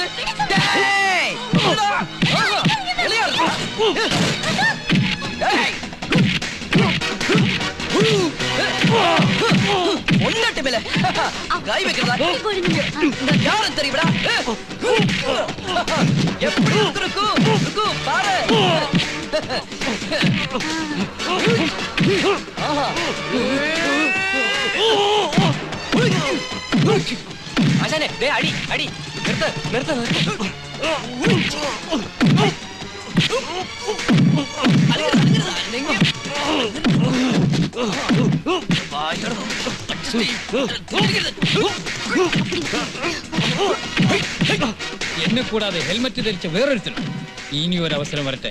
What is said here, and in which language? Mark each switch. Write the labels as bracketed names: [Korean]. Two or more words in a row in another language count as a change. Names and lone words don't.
[Tamil] டேய்! பொண்டாட்டி மேல கை வைக்கிறதா? யாரும் தெரியுமா? எப்படி இருக்கு? பாரு. [Malayalam] ആശാനെ ദേ അടി അടി നിർത്ത് നിർത്ത് നിർത്ത് എന്നെ കൂടാതെ ഹെൽമറ്റ് ധരിച്ച വേറൊരുത്തനും ഇനി ഒരു അവസരം വരട്ടെ.